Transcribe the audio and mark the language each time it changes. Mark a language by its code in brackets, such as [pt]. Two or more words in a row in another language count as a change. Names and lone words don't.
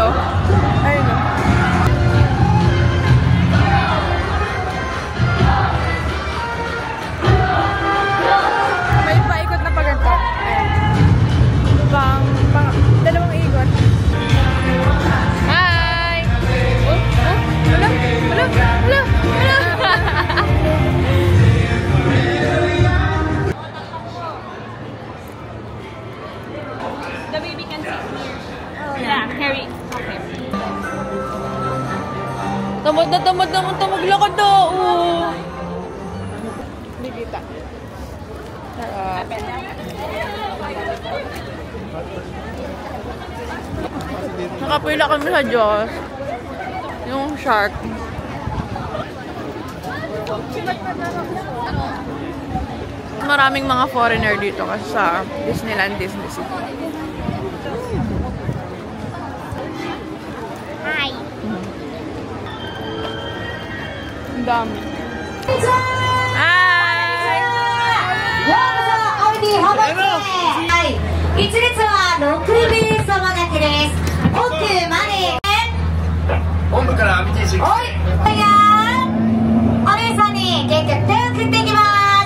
[tl] Ayun o. Dalawang ikot. Hi! Wala! [en] The baby can sit here. Yeah, Harry. Okay. [tl] Tamad na maglakad na. Hindi kita. Nakapila kami sa Diyos. Yung shark. Maraming mga foreigner dito kasi sa Disneyland, Disney City. Hi. Ang dami. Hi! [ja] はい、一列は6名様だけです。奥まで。本部から見ていきます。おい、お姉さんに元気よく手を振っていきます。